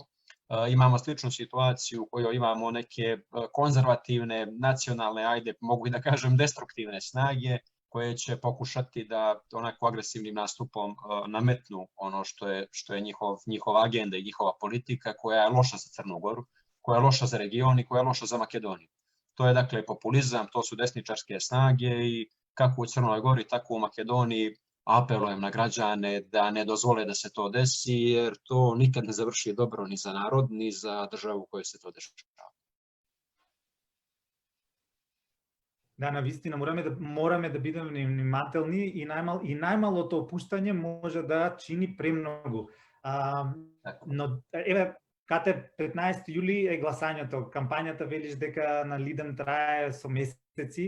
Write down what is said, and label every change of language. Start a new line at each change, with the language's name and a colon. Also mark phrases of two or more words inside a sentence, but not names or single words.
Serbian: Imamo sličnu situaciju u kojoj imamo neke konzervativne, nacionalne, ajde mogu i da kažem destruktivne snage koje će pokušati da onako agresivnim nastupom nametnu ono što je njihova agenda i njihova politika koja je loša za Crnu Goru, koja je loša za region i koja je loša za Makedoniju. To je dakle populizam, to su desničarske snage i kako u Crnoj Gori, tako u Makedoniji apelujem na građane da ne dozvole da se to desi, jer to nikad ne završi dobro ni za narod, ni za državu u kojoj se to dešava.
Macedonian: Да, навистина мораме да бидеме внимателни и најмалото опуштање може да чини премногу. Но еве кате 15 јули е гласањето. Кампањата велиш дека на Лидем трае со месеци.